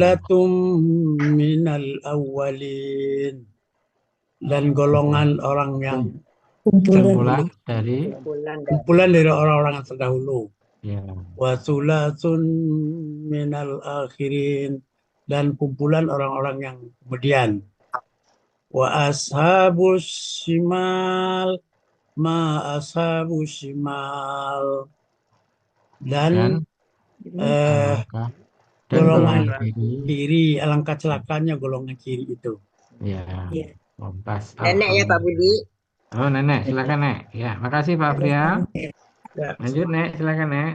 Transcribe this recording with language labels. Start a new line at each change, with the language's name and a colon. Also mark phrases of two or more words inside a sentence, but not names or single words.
Arabic: ثلة من الأولين.
Indonesian: Dan golongan orang yang kumpulan dari kumpulan dari orang-orang yang terdahulu. ya.
Arabic: وثلة من الآخرين.
Indonesian: Dan kumpulan orang-orang yang kemudian.
Arabic: وأصحاب الشمال ما أصحاب الشمال.
Indonesian: Dan alangkah golongan kiri. kiri, alangkah celakanya golongan kiri itu. Ya. Pas. Nenek ya Pak Budi. Oh, Nenek, silakan Nek. Ya, makasih Pak Frial. Lanjut Nek, silakan Nek.